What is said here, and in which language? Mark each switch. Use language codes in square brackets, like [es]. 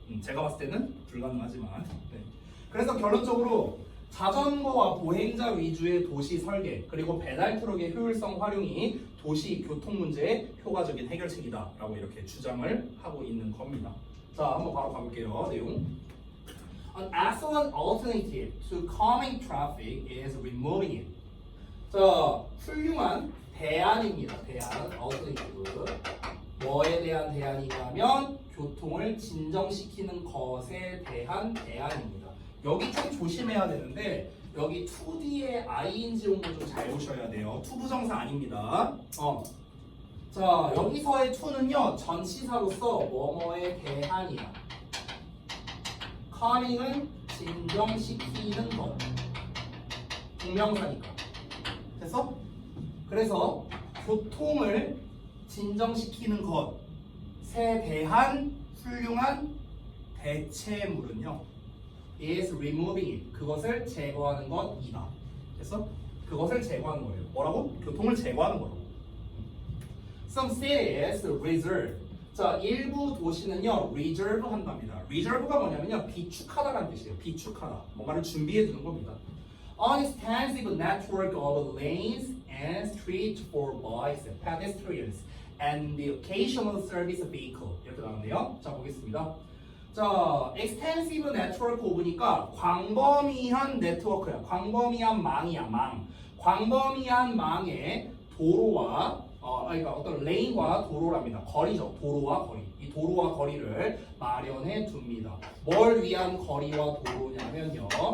[ko] 제가 봤을 때는 불가능하지만. 네. 그래서 결론적으로 자전거와 보행자 위주의 도시 설계 그리고 배달 트럭의 효율성 활용이 도시 교통 문제의 효과적인 해결책이다라고 이렇게 주장을 하고 있는 겁니다. 자, 한번 바로 가볼게요. 내용. [en] An excellent alternative to calming traffic is removing it. [ko] 자, 훌륭한 대안입니다. 대안, alternative. 뭐에 대한 대안이냐면 교통을 진정시키는 것에 대한 대안입니다. 여기 좀 조심해야 되는데 여기 2D의 ING 온 거 좀 잘 보셔야 돼요. 투부정사 아닙니다. 자, 여기서의 to는요 전치사로서 뭐뭐에 대한이야. calming은 진정시키는 것. 동명사니까. 됐어? 그래서 교통을 진정시키는 것에 대한 훌륭한 대체물은요 [en] is removing it. [ko] 그것을 제거하는 것이다. 됐어? 그것을 제거하는 거예요. 뭐라고? 교통을 제거하는 거라고. [en] Some cities reserve. [ko] 자, 일부 도시는요 reserve 한답니다. reserve가 뭐냐면요 비축하다라는 뜻이에요. 비축하다. 뭔가를 준비해 두는 겁니다. [en] An extensive network of lanes and streets for bikes, pedestrians, and the occasional service vehicle. [ko] 이렇게 나오는데요. 자, 보겠습니다. 자, extensive network 보니까 광범위한 네트워크야. 광범위한 망이야, 망. 광범위한 망의 도로와 그러니까 어떤 레인과 도로랍니다. 거리죠. 도로와 거리. 이 도로와 거리를 마련해 둡니다. 뭘 위한 거리와 도로냐면요.